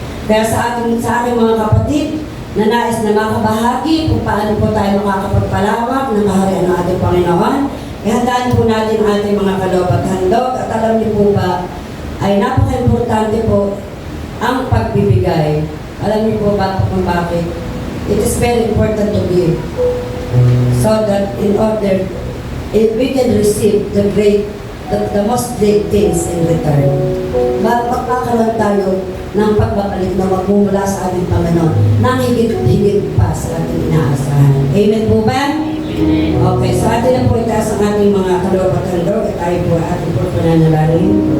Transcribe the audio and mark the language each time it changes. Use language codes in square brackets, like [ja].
[tl] Kaya sa aking mga kapatid, na nais na makabahagi kung paano po tayo makakapagpalawak ng kaharian ng ating Panginoon, ihandaan po natin ang ating mga kaloob at handog. At alam niyo po ba, ay napaka-importante po ang pagbibigay. Alam niyo po ba kung bakit? [en] It is very important to give. So that in order, if we can receive the most great things in return. [tl] Makakaroon tayo ng pagbabalik na magmumula sa ating Panginoon nang higit-higit pa sa ating inaasahan. Amen po ba? Okay, so atin na po itaas ang ating mga kaloob at handog at tayo po ating po pananalangin.